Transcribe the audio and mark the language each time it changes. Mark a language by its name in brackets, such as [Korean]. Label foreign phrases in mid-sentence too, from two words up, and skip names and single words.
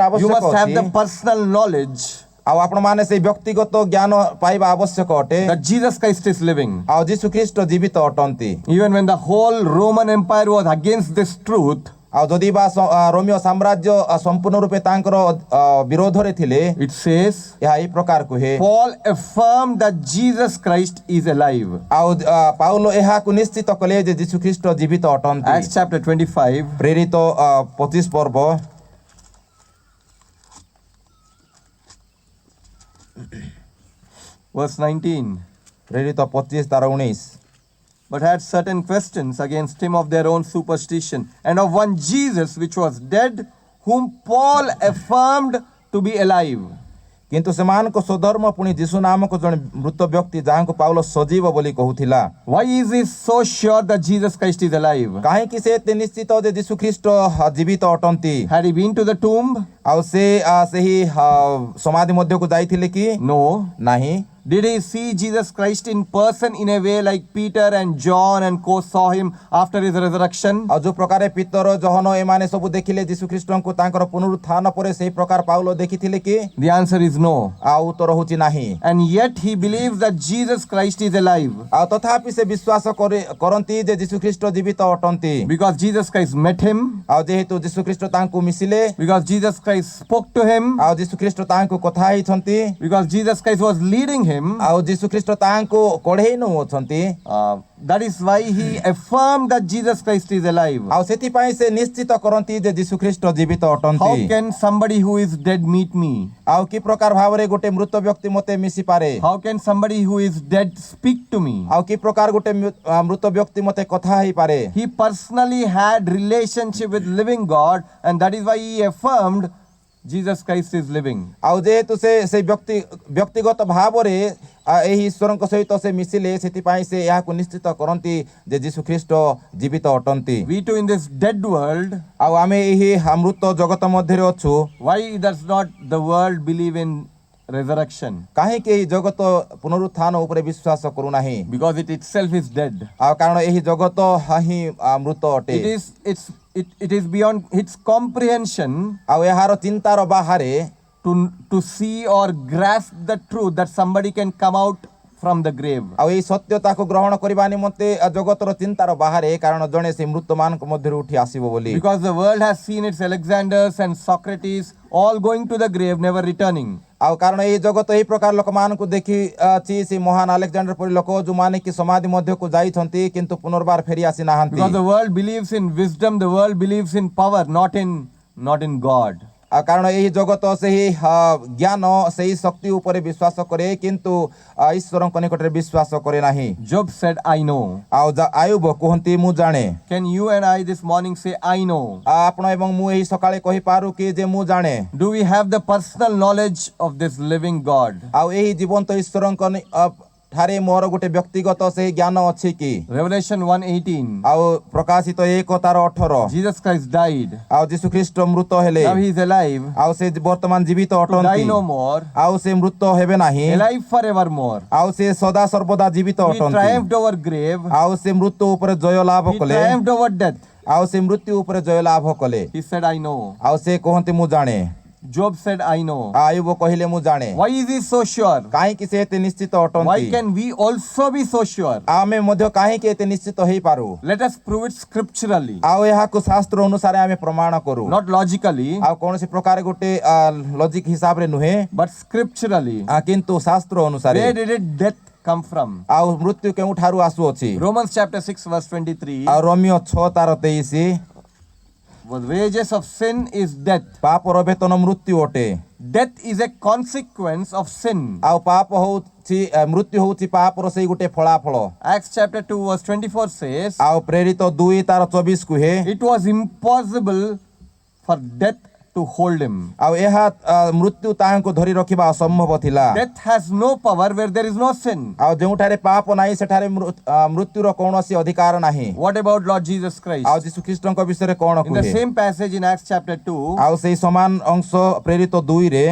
[English] you must [Odia] ଆବଶ୍ୟକ [English] have the [Odia] ଅଛି [English] personal knowledge [Odia] ଆଉ ଆପଣମାନେ ସେଇ ବ୍ୟକ୍ତିଗତ ଜ୍ଞାନ ପାଇବା ଆବଶ୍ୟକ ଅଟେ [English] that Jesus Christ is living. [Odia] ଆଉ ଯୀଶୁ ଖ୍ରୀଷ୍ଟ ଜୀବିତ ଅଟନ୍ତି [English] Even when the whole Roman Empire was against this truth, [Odia] ଆଉ ଯଦି ବା ରୋମିଓ ସାମ୍ରାଜ୍ୟ ସମ୍ପୂର୍ଣ୍ଣ ରୂପେ ତାଙ୍କର ବିରୋଧରେ ଥିଲେ [English] it says, [Odia] ଏହା ଏହି ପ୍ରକାର କୁହେ [English] Paul affirmed that Jesus Christ is alive. [Odia] ଆଉ ପାଉଲ ଏହାକୁ ନିଶ୍ଚିତ କଲେ ଯେ ଯୀଶୁ ଖ୍ରୀଷ୍ଟ ଜୀବିତ ଅଟନ୍ତି [English] Acts chapter 25, [Odia] ପ୍ରେରିତ 25 ପର୍ବ [English] verse 19. [Odia] ପ୍ରେରିତ 25 ତାର 19 [English] But had certain questions against him of their own superstition, and of one Jesus which was dead, whom Paul affirmed to be alive. [Odia] କିନ୍ତୁ ସେମାନଙ୍କ ସ୍ୱଧର୍ମ ପୁଣି ଯୀଶୁ ନାମକ ଜଣେ ମୃତ ବ୍ୟକ୍ତି ଯାହାଙ୍କୁ ପାଉଲ ସଜୀବ ବୋଲି କହୁଥିଲା [English] Why is he so sure that Jesus Christ is alive? [Odia] କାହିଁକି ସେ ଏତେ ନିଶ୍ଚିତ ଯେ ଯୀଶୁ ଖ୍ରୀଷ୍ଟ ଜୀବିତ ଅଟନ୍ତି [English] Had he been to the tomb? [Odia] ଆଉ ସେ ସେହି ସମାଧି ମଧ୍ୟକୁ ଯାଇଥିଲେ କି [English] No. [Odia] ନାହିଁ [English] Did he see Jesus Christ in person in a way like Peter and John and co saw him after his resurrection? [Odia] ଆଉ ଯୋଉ ପ୍ରକାର ପିତର ଜହନ ଏମାନେ ସବୁ ଦେଖିଲେ ଯୀଶୁ ଖ୍ରୀଷ୍ଟଙ୍କୁ ତାଙ୍କର ପୁନରୁତ୍ଥାନ ପରେ ସେହି ପ୍ରକାର ପାଉଲ ଦେଖିଥିଲେ କି [English] The answer is no. [Odia] ଆଉ ଉତ୍ତର ହେଉଛି ନାହିଁ [English] And yet he believes that Jesus Christ is alive [Odia] ଆଉ ତଥାପି ସେ ବିଶ୍ୱାସ କରନ୍ତି ଯେ ଯୀଶୁ ଖ୍ରୀଷ୍ଟ ଜୀବିତ ଅଟନ୍ତି [English] because Jesus Christ met him, [Odia] ଆଉ ଯେହେତୁ ଯୀଶୁ ଖ୍ରୀଷ୍ଟ ତାଙ୍କୁ ମିଶିଲେ [English] because Jesus Christ spoke to him, [Odia] ଆଉ ଯୀଶୁ ଖ୍ରୀଷ୍ଟ ତାଙ୍କୁ କଥା ହେଇଛନ୍ତି [English] because Jesus Christ was leading him. [Odia] ଆଉ ଯୀଶୁ ଖ୍ରୀଷ୍ଟ ତାଙ୍କୁ କଢେଇ ନଉଛନ୍ତି [English] That is why he affirmed that Jesus Christ is alive. [Odia] ଆଉ ସେଥିପାଇଁ ସେ ନିଶ୍ଚିତ କରନ୍ତି ଯେ ଯୀଶୁ ଖ୍ରୀଷ୍ଟ ଜୀବିତ [English] How [Odia] ଅଟନ୍ତି [English] can somebody who is dead meet me? [Odia] ଆଉ କି ପ୍ରକାର ଭାବରେ ଗୋଟେ ମୃତ ବ୍ୟକ୍ତି ମତେ ମିଶି ପାରେ [English] How can somebody who is dead speak to me? [Odia] ଆଉ କି ପ୍ରକାର ଗୋଟେ ମୃତ ବ୍ୟକ୍ତି ମତେ କଥା ହେଇପାରେ [English] He personally had relationship with living God, and that is why he affirmed Jesus Christ is living. [Odia] ଆଉ ଯେହେତୁ ସେ ବ୍ୟକ୍ତିଗତ ଭାବରେ ଏହି ଈଶ୍ୱରଙ୍କ ସହିତ ସେ ମିଶିଲେ ସେଥିପାଇଁ ସେ ଏହାକୁ ନିଶ୍ଚିତ କରନ୍ତି ଯେ ଯୀଶୁ ଖ୍ରୀଷ୍ଟ ଜୀବିତ ଅଟନ୍ତି [English] We too in this dead world, [Odia] ଆଉ ଆମେ ଏହି ମୃତ ଜଗତ ମଧ୍ୟରେ ଅଛୁ [English] why does not the world believe in resurrection? [Odia] କାହିଁକି ଏହି ଜଗତ ପୁନରୁତ୍ଥାନ ଉପରେ ବିଶ୍ୱାସ କରୁନାହିଁ [English] Because it itself is dead. [Odia] ଆଉ କାରଣ ଏହି ଜଗତ ହିଁ ମୃତ ଅଟେ [English] It is beyond its comprehension [Odia] ଆଉ ଏହାର ଚିନ୍ତାର ବାହାରେ [English] to see or grasp the truth that somebody can come out from the grave. [Odia] ଆଉ ଏହି ସତ୍ୟତାକୁ ଗ୍ରହଣ କରିବା ନିମନ୍ତେ ଜଗତର ଚିନ୍ତାର ବାହାରେ କାରଣ ଜଣେ ସେ ମୃତମାନଙ୍କ ମଧ୍ୟରୁ ଉଠି ଆସିବ ବୋଲି [English] Because the world has seen its Alexanders and Socrates all going to the grave, never returning. [Odia] ଆଉ କାରଣ ଏହି ଜଗତ ଏହି ପ୍ରକାର ଲୋକମାନଙ୍କୁ ଦେଖିଛି ସେ ମହାନ ଆଲେକ୍ସାଣ୍ଡର ପରି ଲୋକ ଯୋଉମାନେ କି ସମାଧି ମଧ୍ୟକୁ ଯାଇଛନ୍ତି କିନ୍ତୁ ପୁନର୍ବାର ଫେରି ଆସି ନାହାନ୍ତି [English] Because the world believes in wisdom, the world believes in power, not in God. [Odia] ଆଉ କାରଣ ଏହି ଜଗତ ସେହି ଜ୍ଞାନ ସେହି ଶକ୍ତି ଉପରେ ବିଶ୍ୱାସ କରେ କିନ୍ତୁ ଈଶ୍ୱରଙ୍କ ନିକଟରେ ବିଶ୍ୱାସ କରେ ନାହିଁ [English] Job said, I know. [Odia] ଆଉ ଆୟୁବ କୁହନ୍ତି ମୁଁ ଜାଣେ [English] Can you and I this morning say, I know? [Odia] ଆପଣ ଏବଂ ମୁଁ ଏହି ସକାଳେ କହିପାରୁ କି ଯେ ମୁଁ ଜାଣେ [English] Do we have the personal knowledge of this living God? [Odia] ଆଉ ଏହି ଜୀବନ୍ତ ଈଶ୍ୱରଙ୍କ ଠାରେ ମୋର ଗୋଟେ ବ୍ୟକ୍ତିଗତ ସେହି ଜ୍ଞାନ ଅଛି କି [English] Revelation 1:18. [Odia] ଆଉ ପ୍ରକାଶିତ 1:18 [English] Jesus Christ died. [Odia] ଆଉ ଯୀଶୁ ଖ୍ରୀଷ୍ଟ ମୃତ ହେଲେ [English] Now he is alive. [Odia] ଆଉ ସେ ବର୍ତ୍ତମାନ ଜୀବିତ [English] To [Odia] ଅଟନ୍ତି [English] die no more. [Odia] ଆଉ ସେ ମୃତ ହେବେ ନାହିଁ [English] Alive forevermore. [Odia] ଆଉ ସେ ସଦା ସର୍ବଦା ଜୀବିତ [English] He [Odia] ଅଟନ୍ତି [English] triumphed over grave. [Odia] ଆଉ ସେ ମୃତ୍ୟୁ ଉପରେ ଜୟ ଲାଭ [English] He [Odia] କଲେ [English] triumphed over death. [Odia] ଆଉ ସେ ମୃତ୍ୟୁ ଉପରେ ଜୟ ଲାଭ କଲେ [English] He said, I know. [Odia] ଆଉ ସେ କହନ୍ତି ମୁଁ ଜାଣେ [English] Job said, I know. [Odia] ଆୟୁବ କହିଲେ ମୁଁ ଜାଣେ [English] Why is he so sure? [Odia] କାହିଁକି ସେ ଏତେ ନିଶ୍ଚିତ [English] Why [Odia] ଅଟନ୍ତି [English] can we also be so sure? [Odia] ଆମେ ମଧ୍ୟ କାହିଁକି ଏତେ ନିଶ୍ଚିତ ହେଇପାରୁ [English] Let us prove it scripturally, [Odia] ଆଉ ଏହାକୁ ଶାସ୍ତ୍ର ଅନୁସାରେ ଆମେ ପ୍ରମାଣ କରୁ [English] not logically, [Odia] ଆଉ କୌଣସି ପ୍ରକାର ଗୋଟେ ଲଜିକ ହିସାବରେ ନୁହେଁ [English] but scripturally. [Odia] କିନ୍ତୁ ଶାସ୍ତ୍ର ଅନୁସାରେ [English] Where did death come from? [Odia] ଆଉ ମୃତ୍ୟୁ କେଉଁଠାରୁ ଆସୁଅଛି [English] Romans chapter 6 verse 23. [Odia] ଆଉ ରୋମିଓ 6:23 [English] The wages of sin is death. [Odia] ପାପର ବେତନ ମୃତ୍ୟୁ ଅଟେ [English] Death is a consequence of sin. [Odia] ଆଉ ପାପ ହଉଛି ମୃତ୍ୟୁ ହଉଛି ପାପର ସେଇ ଗୋଟେ ଫଳାଫଳ [English] Acts chapter 2 verse 24 says, [Odia] ଆଉ ପ୍ରେରିତ 2:24 କୁହେ [English] it was impossible for death to to hold him. [Odia] ଆଉ ଏହା ମୃତ୍ୟୁ ତାହାଙ୍କୁ ଧରି ରଖିବା ଅସମ୍ଭବ ଥିଲା। [English] Death has no power where there is no sin. [Odia] ଆଉ ଯେଉଁଠାରେ ପାପ ନାହିଁ ସେଠାରେ ମୃତ୍ୟୁର କୌଣସି ଅଧିକାର ନାହିଁ। [English] What about Lord Jesus Christ? [Odia] ଆଉ ଯୀଶୁ ଖ୍ରୀଷ୍ଟଙ୍କ ବିଷୟରେ କଣ [English] In the [Odia] କୁହେ? [English] same passage in Acts chapter 2, [Odia] ଆଉ ସେଇ ସମାନ ଅଂଶ ପ୍ରେରିତ 2 ରେ